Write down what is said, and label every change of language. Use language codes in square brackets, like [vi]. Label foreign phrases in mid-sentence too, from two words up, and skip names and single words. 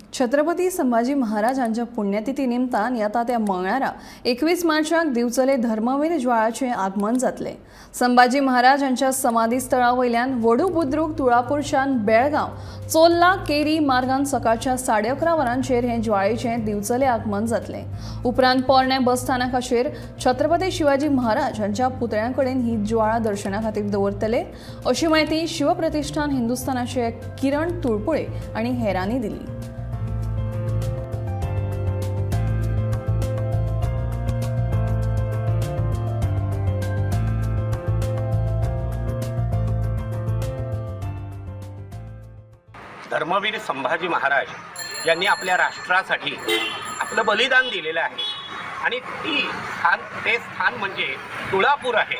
[kok] छत्रपती संभाजी महाराजांच्या पुण्यतिथी निमतान येता त्या मंगळारा 21 मार्चाक दिवचले धर्मवीर ज्वाळाचे आगमन जातले। संभाजी महाराजांच्या समाधी स्थळावयल्यान वडू बुद्रुक तुळापूरच्यान बेळगांव चोल्ला केरी मार्गान सकाळच्या 11:30 वरांचेर हे ज्वाळेचे दिवचले आगमन जातले। उपरांत पोरणे बस स्थानकाचेर छत्रपती शिवाजी महाराज हांच्या पुतळ्यांकडेन ही ज्वाळा दर्शना खातीर दवरतले अशी माहिती शिवप्रतिष्ठान हिंदुस्थानाचे किरण तुळपुळे आणि हेरांनी दिली। [mr] धर्मवीर संभाजी महाराज यांनी आपल्या राष्ट्रासाठी आपलं बलिदान दिलेलं आहे आणि ते स्थान म्हणजे तुळापूर आहे।